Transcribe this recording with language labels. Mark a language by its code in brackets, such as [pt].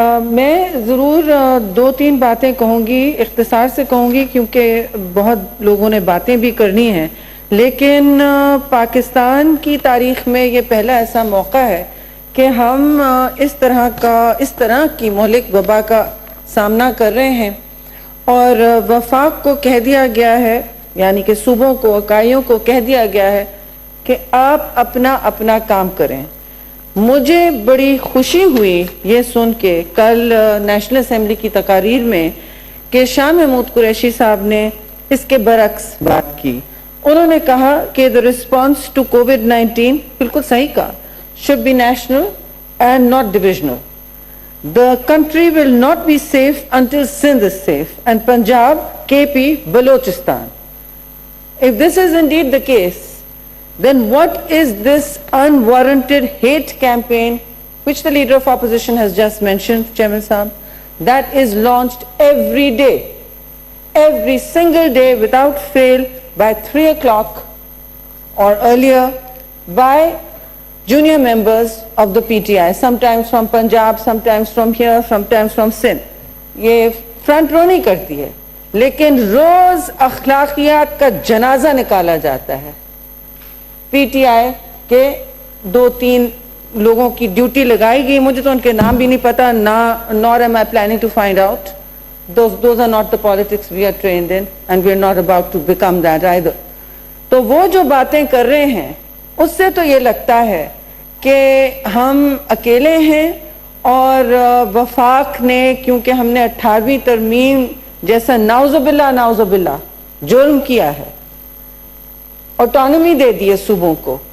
[ur] میں ضرور دو تین باتیں کہوں گی, اختصار سے کہوں گی کیونکہ بہت لوگوں نے باتیں بھی کرنی ہیں, لیکن پاکستان کی تاریخ میں یہ پہلا ایسا موقع ہے کہ ہم اس طرح کی مہلک وبا کا سامنا کر رہے ہیں اور وفاق کو کہہ دیا گیا ہے, یعنی کہ صوبوں کو, اکائیوں کو کہہ دیا گیا ہے کہ آپ اپنا کام کریں. مجھے بڑی خوشی ہوئی یہ سن کے کل نیشنل اسمبلی کی تقاریر میں کہ شاہ محمود قریشی صاحب نے اس کے برعکس بات کی. انہوں نے کہا کہ [en] the response to COVID-19, [ur] بالکل صحیح کہا, [en] should be national and not divisional. The country will not be safe until Sindh is safe and Punjab, KP, Balochistan. If this is indeed the case, then what is this unwarranted hate campaign which the leader of opposition has just mentioned, Chairman Sahab, that is launched every day, every single day without fail by 3 o'clock or earlier by junior members of the PTI, sometimes from Punjab, sometimes from here, sometimes from Sindh. [ur] یہ front رو نہیں کرتی ہے, لیکن روز اخلاقیات کا جنازہ نکالا جاتا ہے. پی ٹی آئی کے 2-3 لوگوں کی ڈیوٹی لگائی گئی, مجھے تو ان کے نام بھی نہیں پتا, [en] nor am I planning to find out. Those are not the politics we are trained in and we are not about to become that either. [ur] تو وہ جو باتیں کر رہے ہیں اس سے تو یہ لگتا ہے کہ ہم اکیلے ہیں اور وفاق نے, کیونکہ ہم نے 18ویں ترمیم جیسا نعوذ باللہ جرم کیا ہے, آٹونومی دے دی ہے صوبوں کو.